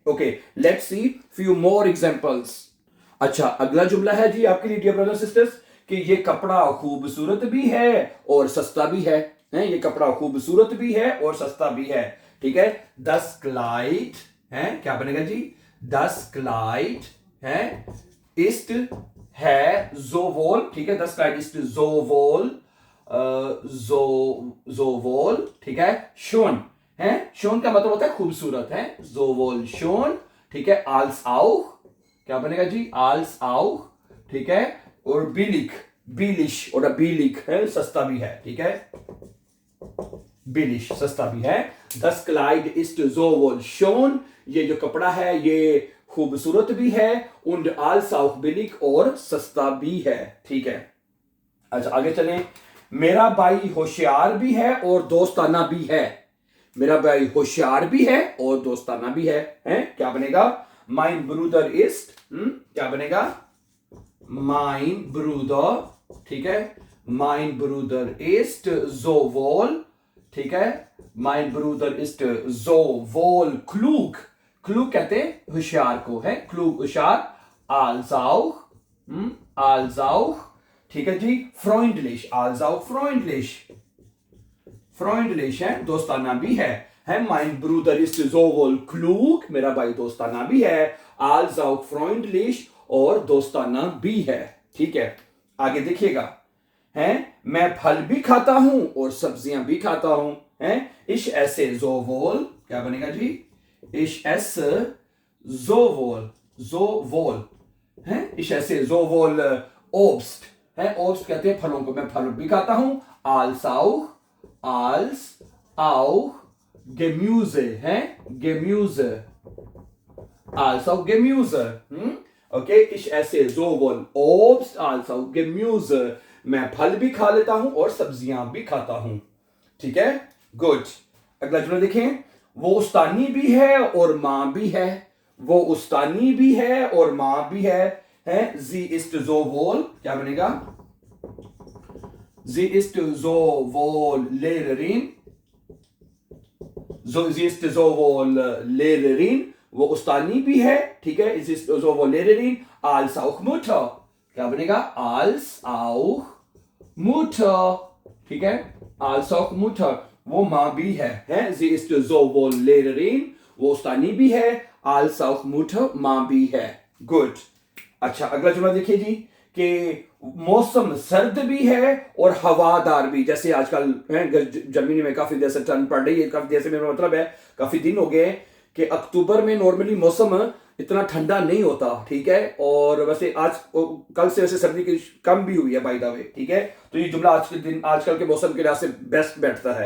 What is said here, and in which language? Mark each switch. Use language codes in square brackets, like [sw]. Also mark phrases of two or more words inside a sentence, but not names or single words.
[en] okay, let's see few more examples. [hi] अच्छा, अगला जुमला है जी आपके लिए [en] dear brothers sisters, [hi] कि ये कपड़ा खूबसूरत भी है और सस्ता भी है। ये कपड़ा खूबसूरत भी है और सस्ता भी है। ठीक है, [de] das Kleid [hi] है, क्या बनेगा जी? [de] das Kleid है ist है sowohl, [hi] ठीक है, [de] das Kleid ist sowohl sowohl, [hi] ठीक है, schon है, schon का मतलब होता है खूबसूरत है, [de] sowohl schon, [hi] ठीक है, [de] als auch, [hi] क्या बनेगा जी? [de] als auch, [hi] ठीक है, और [de] billig oder billig [hi] है, सस्ता भी है। ठीक है, billig सस्ता भी है। [de] das Kleid ist sowohl schon, [hi] ये जो कपड़ा है ये खूबसूरत भी है, [de] und als auch billig, [hi] और सस्ता भी है। ठीक है, अच्छा आगे चलें। मेरा भाई होशियार भी है और दोस्ताना भी है। मेरा भाई होशियार भी है और दोस्ताना भी है, क्या बनेगा? [de] mein Bruder ist, [hi] क्या बनेगा? [de] mein Bruder, [hi] ठीक है, [de] mein Bruder ist sowohl, [hi] ठीक है, [de] mein Bruder ist sowohl klug, klug [hi] कहते हैं होशियार को, है [de] klug होशियार, als auch, [hi] ठीक है जी, [de] freundlich, als auch [hi] freundlich है, दोस्ताना भी है, [de] mein Bruder ist sowohl klug, [hi] मेरा भाई दोस्ताना भी है, [de] als auch freundlich, [hi] और दोस्ताना भी है। ठीक है, आगे देखिएगा, मैं फल भी खाता हूं और सब्जियां भी खाता हूं, [de] ich esse sowohl, [hi] क्या बनेगा जी? [de] ich esse sowohl, ich esse sowohl Obst, Obst [hi] कहते हैं फलों को, मैं फल भी खाता हूं, [de] als auch Gemüse, Gemüse, als auch Gemüse, okay, ich esse sowohl Obst als auch Gemüse, [hi] मैं फल भी खा लेता हूं और सब्जियां भी खाता हूं। ठीक है, गुड। अगला जुमला देखें, वो उस्तानी भी है और मां भी है, वो उस्तानी भी है और मां भी है, [de] sie ist sowohl, [hi] क्या बनेगा? [de] sie ist sowohl Lehrerin, sie ist sowohl Lehrerin, [hi] वो उस्तानी भी है, ठीक है, [de] sie ist sowohl Lehrerin als auch Mutter, [hi] क्या बनेगा? [de] als auch Mutter, [hi] ठीक है, [de] als auch Mutter, [hi] वो माँ भी है, [de] sie ist sowohl Lehrerin, [hi] वो उस्तानी भी है, [de] als auch Mutter, [hi] माँ भी है। गुड। अच्छा, अगला जुमला देखिए जी, कि मौसम सर्द भी है और हवादार भी, जैसे आजकल जर्मनी में काफी देर से ठंड पड़ रही है, काफी देर से मेरा मतलब है काफी दिन हो गए कि अक्टूबर में नॉर्मली मौसम इतना ठंडा नहीं होता, ठीक है, और वैसे आज कल से वैसे सर्दी की कम भी हुई है [en] by the way, [hi] ठीक है, तो ये जुमला आज के दिन आजकल के मौसम के लिहाज से बेस्ट बैठता है।